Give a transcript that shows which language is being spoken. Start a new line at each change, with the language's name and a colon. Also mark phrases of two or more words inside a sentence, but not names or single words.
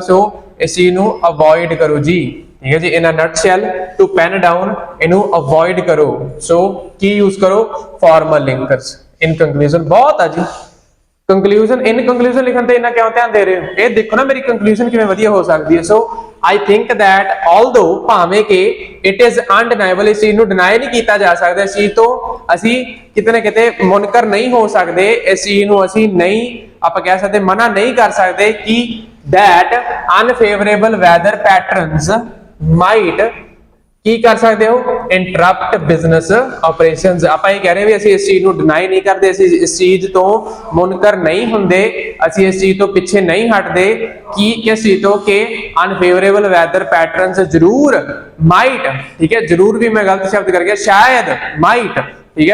Punjabi: ਸੋ ਇਸ ਚੀਜ਼ ਨੂੰ ਅਵੋਇਡ ਕਰੋ ਜੀ, ਠੀਕ ਹੈ ਜੀ।
English: in a nutshell, to pen down,
Punjabi: ਇਹਨੂੰ ਅਵੋਇਡ ਕਰੋ। ਸੋ ਕੀ ਯੂਜ਼ ਕਰੋ,
English: formal linkers. in conclusion
Punjabi: ਬਹੁਤ ਆ ਜੀ,
English: conclusion in conclusion
Punjabi: ਲਿਖਣ ਤੇ ਇੰਨਾ ਕਿਉਂ ਧਿਆਨ ਦੇ ਰਹੇ ਹੋ, ਇਹ ਦੇਖੋ ਨਾ ਮੇਰੀ ਕੰਕਲੂਜਨ ਕਿਵੇਂ ਵਧੀਆ ਹੋ ਸਕਦੀ ਹੈ।
English: ਸੋ I think that although
Punjabi: ਭਾਵੇਂ ਕਿ
English: it is undeniable,
Punjabi: ਇਸ ਚੀਜ਼ ਨੂੰ ਡਿਨਾਈ ਨਹੀਂ ਕੀਤਾ ਜਾ ਸਕਦਾ, ਇਸ ਚੀਜ਼ ਤੋਂ ਅਸੀਂ ਕਿਤੇ ਨਾ ਕਿਤੇ ਮੁਨਕਰ ਨਹੀਂ ਹੋ ਸਕਦੇ, ਇਸ ਚੀਜ਼ ਨੂੰ ਅਸੀਂ ਨਹੀਂ ਆਪਾਂ ਕਹਿ ਸਕਦੇ, ਮਨਾ ਨਹੀਂ ਕਰ ਸਕਦੇ ਕਿ
English: that unfavorable weather patterns might
Punjabi: ਕੀ ਕਰ ਸਕਦੇ ਹੋ,
English: interrupt business operations.
Punjabi: ਆਪਾਂ ਇਹ ਕਹਿ ਰਹੇ ਵੀ ਅਸੀਂ ਇਸ ਚੀਜ਼ ਨੂੰ ਡਿਨਾਈ ਨਹੀਂ ਕਰਦੇ, ਅਸੀਂ ਇਸ ਚੀਜ਼ ਤੋਂ ਮੁਨਕਰ ਨਹੀਂ ਹੁੰਦੇ, ਅਸੀਂ ਇਸ ਚੀਜ਼ ਤੋਂ ਪਿੱਛੇ ਨਹੀਂ ਹਟਦੇ ਕਿ ਕਿਸ ਚੀਜ਼ ਤੋਂ, ਕਿ
English: unfavorable weather patterns
Punjabi: ਜ਼ਰੂਰ ਮਾਈਟ, ਠੀਕ ਹੈ, ਜ਼ਰੂਰ ਵੀ ਮੈਂ ਗਲਤ ਸ਼ਬਦ ਕਰ ਗਿਆ, ਸ਼ਾਇਦ ਮਾਈਟ, ਠੀਕ ਹੈ।